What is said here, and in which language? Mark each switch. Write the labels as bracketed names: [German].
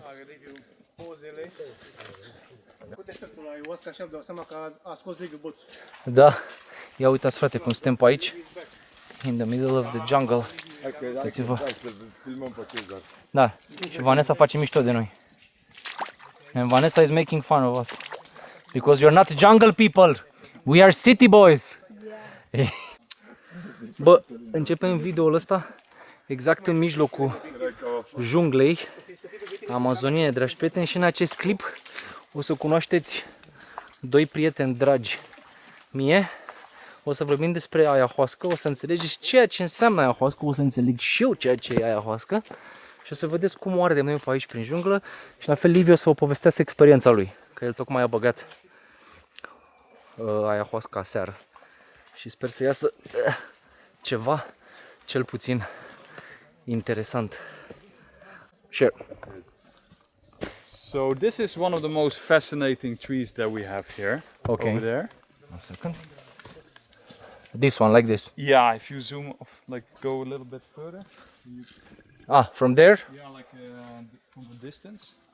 [Romanian] Are Liviu pozele. Cu efectul la ayahuasca așa îmi dau seama că a scos Liviu boțul. da. Ia uitați frate cum suntem pe aici. [English] In the middle of the jungle. [Romanian] Uitați-vă. Filmăm pe Cezar. Da. Și Vanessa face mișto de noi. [English] And Vanessa is making fun of us. Because you're not jungle people. We are city boys. Yeah. [Romanian] Bă, începem videoul ăsta exact în mijlocul junglei amazoniene, dragi prieteni, și în acest clip o să cunoașteți 2 prieteni dragi mie. O să vorbim despre ayahuasca, o să înțelegeți ceea ce înseamnă ayahuasca, o să înțeleg și eu ceea ce e ayahuasca și o să vedeți cum o are de noi pe aici prin junglă și la fel Liviu o să vă povestească experiența lui, că el tocmai a băgat ayahuasca aseară și sper să iasă ceva cel puțin interesant. [English] Sure. So this is one of the most fascinating trees that we have here. Okay. Over there. 1 second. This one, like this. Yeah, if you zoom off, like go a little bit further. Ah, from there? Yeah, like from the distance.